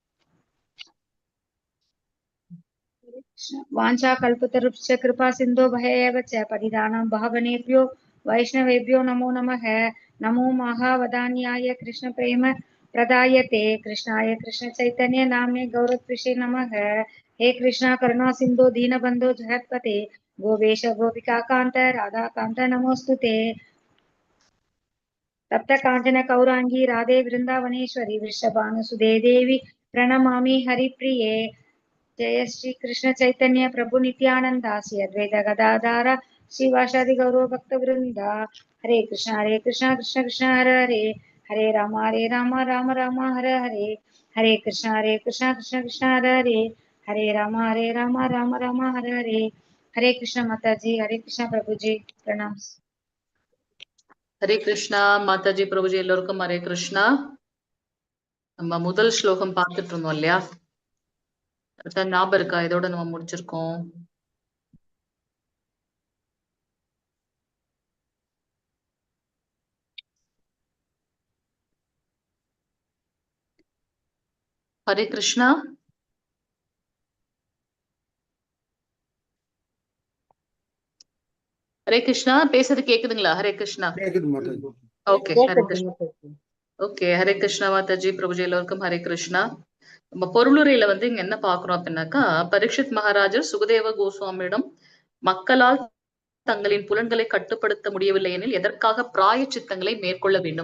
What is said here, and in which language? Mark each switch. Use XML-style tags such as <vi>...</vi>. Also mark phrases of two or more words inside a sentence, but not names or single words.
<sa>वाञ्छा कल्पतरुश्च कृपा सिन्धो भयेव च पतितानां भावनेभ्यो वैष्णवेभ्यो नमो नमः नमो महावदान्याय कृष्ण प्रेम प्रदायते कृष्णाय कृष्ण चैतन्य नाम्ने गौरत्विषे नमः हे कृष्णा करुणा सिन्धो दीनबन्धो जगत्पते गोवेश गोपिका कान्त राधा कान्त नमोस्तुते तप्त काञ्चन कौरांगी राधे वृंदावनेश्वरी वृषभानुसुदे देवी प्रणमामि हरिप्रिये जय श्री कृष्ण चैतन्य प्रभु नित्यानंद श्री अद्वैत गदाधार श्रीवासादि गौरव भक्त वृंदा हरे कृष्ण कृष्ण कृष्ण हरे हरे हरे राम राम राम हरे हरे हरे कृष्ण कृष्ण कृष्ण हरे हरे हरे राम राम राम हरे हरे</sa> <hi>हरे कृष्ण माता जी हरे कृष्ण प्रभु जी प्रणाम हरे कृष्णा माताजी प्रभुजी</hi> <ta>எல்லோருக்கும்</ta> <hi>हरे कृष्णा</hi> <ta>நம்ம முதல் ஸ்லோகம் பார்த்துட்டு இருந்தோம் இல்லையா ஞாபகம் இருக்கா இதோட நம்ம முடிச்சிருக்கோம்</ta> <hi>हरे कृष्णा हरे कृष्णा</hi> <ta>பேசுறது கேக்குதுங்களா ஹரே கிருஷ்ணா ஓகே ஹரே கிருஷ்ணா ஓகே ஹரே கிருஷ்ணா மாதாஜி பிரபுஜி எல்லோருக்கும் ஹரே கிருஷ்ணா நம்ம பொருளுரையில வந்து இங்க என்ன பாக்குறோம் அப்படின்னாக்கா பரீட்சித் மகாராஜர் சுகதேவ கோஸ்வாமியிடம் மக்களால் தங்களின் புலன்களை கட்டுப்படுத்த முடியவில்லை எனில் எதற்காக பிராயச்சித்தங்களை மேற்கொள்ள வேண்டும்.</ta>